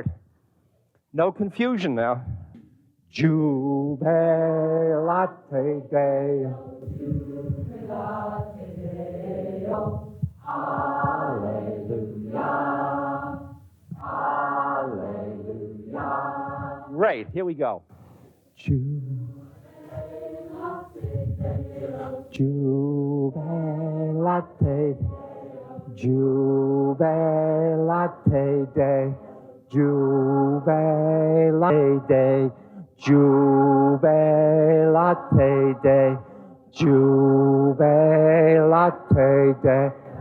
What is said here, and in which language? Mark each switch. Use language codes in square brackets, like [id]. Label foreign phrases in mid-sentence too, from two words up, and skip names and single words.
[en] No confusion now. [la] Jubilate Deo, jubilate Deo, hallelujah, hallelujah. [en] Great, here we go. [la] Jubilate Deo, jubilate Deo, jubilate Deo. Jubilate Deo, Jubilate Deo.